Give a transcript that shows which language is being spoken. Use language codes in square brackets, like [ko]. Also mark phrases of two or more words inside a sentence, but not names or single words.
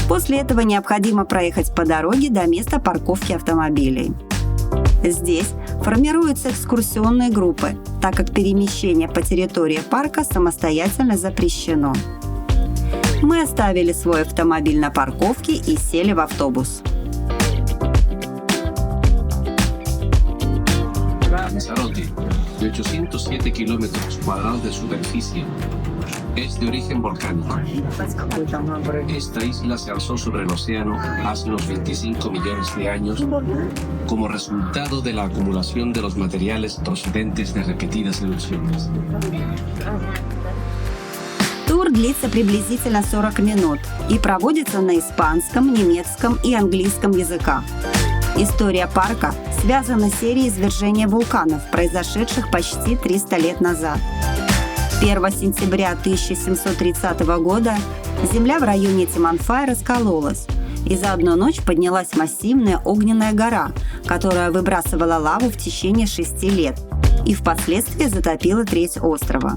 [ru] После этого необходимо проехать по дороге до места парковки автомобилей. Здесь формируются экскурсионные группы, так как перемещение по территории парка самостоятельно запрещено. Мы оставили свой автомобиль на парковке и сели в автобус. [es] Lanzarote, de 807 kilómetros cuadrados de superficie, es de origen volcánico. Esta isla se alzó sobre el océano hace unos 25 millones de años como resultado de la acumulación de los materiales procedentes de repetidas erupciones. [ru] Тур длится приблизительно 40 минут и проводится на испанском, немецком и английском языках. История парка связана с серией извержения вулканов, произошедших почти 300 лет назад. 1 сентября 1730 года земля в районе Тиманфая раскололась, и за одну ночь поднялась массивная огненная гора, которая выбрасывала лаву в течение 6 лет и впоследствии затопила треть острова.